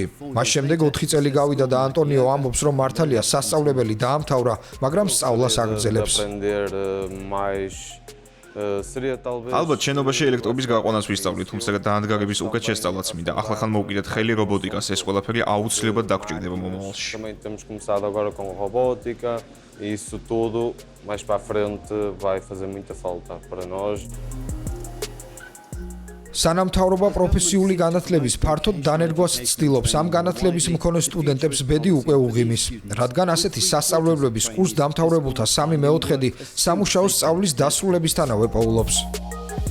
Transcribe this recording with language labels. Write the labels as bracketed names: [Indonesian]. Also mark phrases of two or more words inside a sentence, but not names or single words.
[Georgian] მას შემდეგ 4 წელი გავიდა და ანტონიო ამბობს, რომ მართალია სასწავლებელი დაამთავრა, მაგრამ სწავლას აგრძელებს. ალბათ შენობაში ელექტრობის გაყვანას ვისწავლით, თუმცა დაანდგარების უკეთ შესწავლაც მინდა. ახლა მოვუკიდეთ ხელი რობოტიკას, ეს ყველაფერი აუცილებლად დაგვჭირდება მომავალში. [Portuguese] Isso tudo mais para frente vai fazer muita falta para nós. [Georgian] სანამთავრობო პროფესიული განათლების ფართოდ დანერგვას ცდილობს ამ განათლების მქონე სტუდენტებს ბედი უკვე უღიმის, რადგან ასეთი სასწავლებლების კურს დამთავრებულთა 3/4 სამუშაო სწავლის დასრულებისთანავე პოულობს.